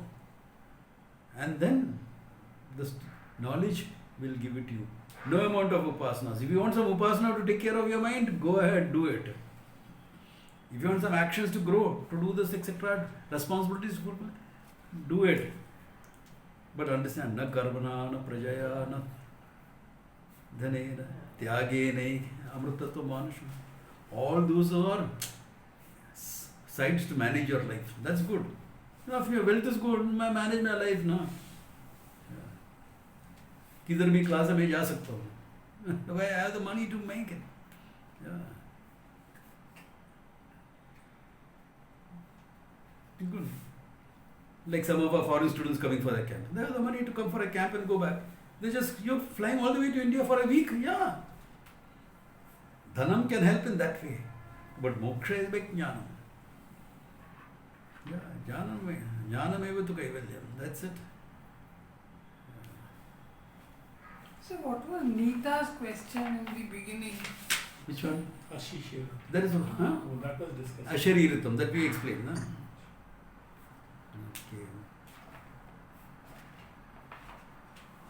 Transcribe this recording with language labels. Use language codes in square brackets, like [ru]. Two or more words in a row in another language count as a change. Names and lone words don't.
[en] And then the knowledge will give it to you. No amount of upasanas. If you want some upasana to take care of your mind, go ahead, do it. If you want some actions to grow, to do this, etc., responsibilities to fulfill, do it. But understand, [sa] न कर्मणा, न प्रजया, न धनेन, त्यागेन, अमृतत्वमानशुः. [en] All those are sides to manage your life. That's good. Now, if your wealth is good, I manage my life, no. [hi] किधर भी क्लास में जा सकता हूँ. [en] I have the money to make it. Yeah. Good. Like some of our foreign students coming for a camp. They have the money to come for a camp and go back. You're flying all the way to India for a week. Yeah. Dhanam can help in that way. But moksha is big jnanam. Yeah, [sa] ज्ञानम् एव तु कैवल्यम्. [en] That's it. So what was Neeta's question in the beginning? Which one? Ashishir. That is Oh, that was discussed. Ashariritam, that we explained. No? Okay.